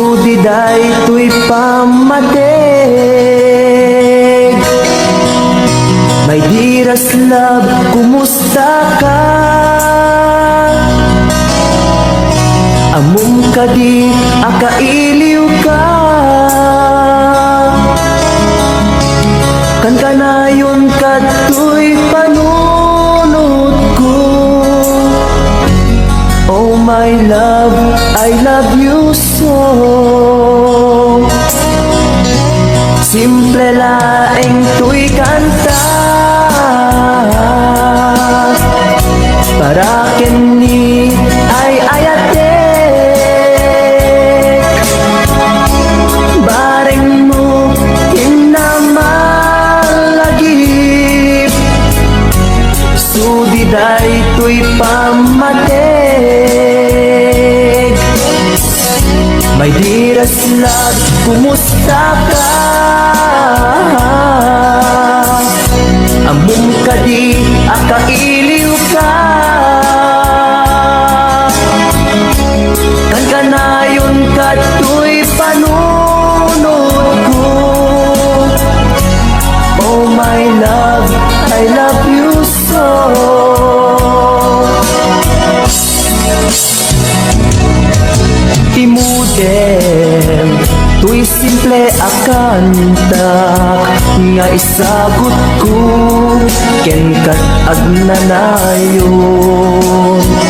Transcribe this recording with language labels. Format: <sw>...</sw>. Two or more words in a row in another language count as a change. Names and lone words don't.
<ilo>Sudiday to'y pamatig.</ilo> <en>My dearest love,</en> <ilo>kumusta ka? Amom ka di, akailiw ka. Kan kanayon ka to'y panunod ko.</ilo> <en>Oh my love, I love you so.</en> <ilo>Simple laeng to'y kanta para kini ay ayatek. Bareng mo hinamalagip, sudiday to'y pamatig.</ilo> <en>My dearest love,</en> <ilo>kumusta ka? Amom ka di, akailiw ka. Kan kanayon ka to'y panunod ko.</ilo> <en>Oh my love, I love you so.</en> <ilo>Imudem to'y simple akantak nga isagot ko ken kat agnanayon.</ilo>